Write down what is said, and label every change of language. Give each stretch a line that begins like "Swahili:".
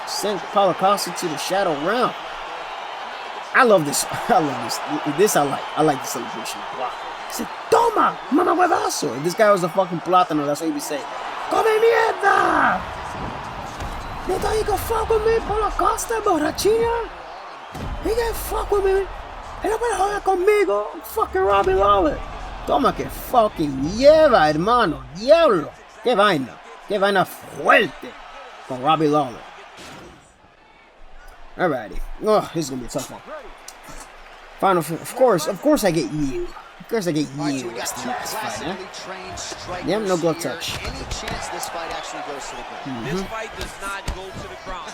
English: Sent Paulo Costa to the shadow round. I love this. This I like. I like the celebration. Wow. He said,
Spanish: "Toma, mama huevazo."
English: If this guy was a fucking plátano, that's what he'd be saying.
Spanish: Come mierda!
English: You thought you could fuck with me, Paulo Costa, borrachina? He can't fuck with me.
Spanish: Él no puede joder conmigo. Fucking Robbie Lawler. Toma que fucking lleva, hermano. Diablo. Qué vaina fuerte con Robbie Lawler.
English: Alrighty. Oh, this is gonna be a tough one. Final, of course I get you. Of course I get you. That's the last fight, huh? Yeah, no glove touch. Any chance this fight actually goes to the ground? This fight does not go to the ground.